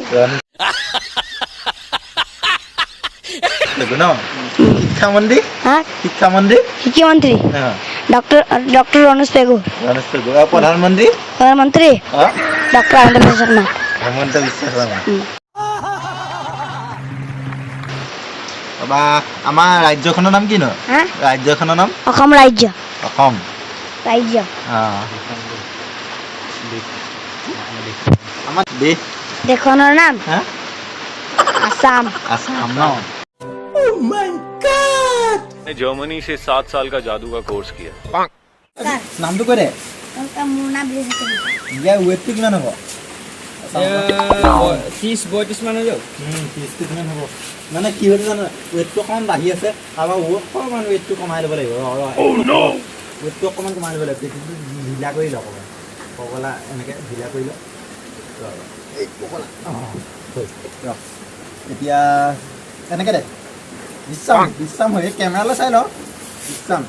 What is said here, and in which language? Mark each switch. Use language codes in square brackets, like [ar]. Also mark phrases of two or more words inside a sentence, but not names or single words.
[hi] देखो ना शिक्षा मंत्री हाँ शिक्षा मंत्री मुख्यमंत्री हाँ डॉक्टर रमेश पेगु प्रधानमंत्री प्रधानमंत्री हाँ डॉक्टर हिमंत बिश्व शर्मा [as] हेमंत विश्व शर्मा আমাৰ ৰাজ্যখনৰ নাম কি ন [hi] हाँ [as] ৰাজ্যখনৰ নাম অসম ৰাজ্য অসম ৰাজ্য আমাৰ দেশ দেশখনৰ নাম হা আসাম আসাম ন [hi] जर्मनी से 7 साल का जादू का कोर्स किया। [as] নামটো কৈ দে মোৰ নাম বিজয় ছত্ৰী ইয়াৰ ৱেটটো কিমান হ'ব 30-32 মান হৈ যাব 30 কিমান হ'ব মানে কি হৈছে জানো ৱেটটো অকণমান বাঢ়ি আছে আৰু অকণমান ৱেটটো কমাই ল'ব লাগিব ৱেটটো অকণমান কমাই ল'ব লাগিব পেটটো ঢিলা কৰি লওক অকণমান পগলা এনেকৈ ঢিলা কৰি লওক এই পগলা এতিয়া এনেকৈ দে বিশ্ৰাম হৈ কেমেৰালৈ চাই লওক বিশ্ৰাম